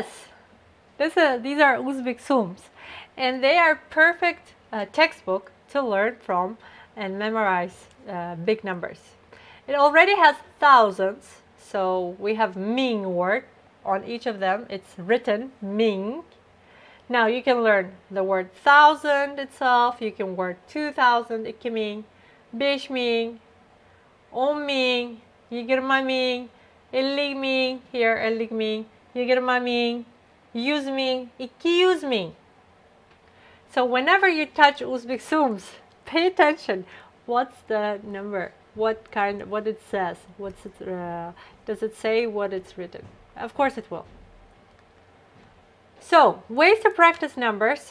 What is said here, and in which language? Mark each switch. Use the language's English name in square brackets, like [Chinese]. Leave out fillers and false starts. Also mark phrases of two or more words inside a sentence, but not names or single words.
[English] These are Uzbek sums, and they are perfect textbook to learn from and memorize big numbers. It already has thousands, so we have Ming word on each of them. It's written Ming. Now you can learn the word thousand itself. You can word 2000, [Uzbek] iki Ming, beş Ming, 10 Ming, 20 Ming, 50 Ming, here 50 Ming, 20 Ming, 100 Ming, 200 Ming. [English] So whenever you touch Uzbek sums, pay attention. What's the number? What it says? Does it say what it's written? Of course it will. So, ways to practice numbers.